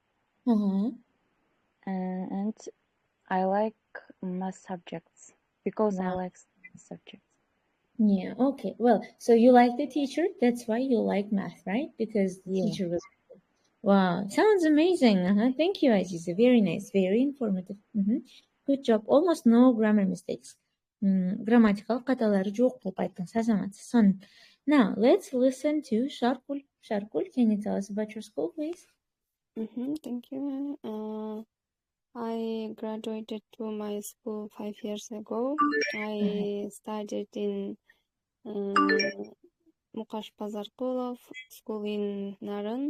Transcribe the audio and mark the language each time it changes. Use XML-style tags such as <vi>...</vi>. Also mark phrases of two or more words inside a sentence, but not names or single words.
<en>And I like math subjects because I like subjects. Yeah, okay. Well, so you like the teacher, that's why you like math, right? Because the teacher was good. Wow, sounds amazing. Thank you, Aziza. Very nice, very informative. Good job. Almost no grammar mistakes.</en> <ky>Grammatical каталары жок болуп айттыңыз, азаматсыз. Сонун.</ky> <en>Now, let's listen to Sharkul. Sharkul, can you tell us about your school, please? Thank you. I graduated to my school 5 years ago. I studied in Mukash Pazarkulov school in Naren.</en>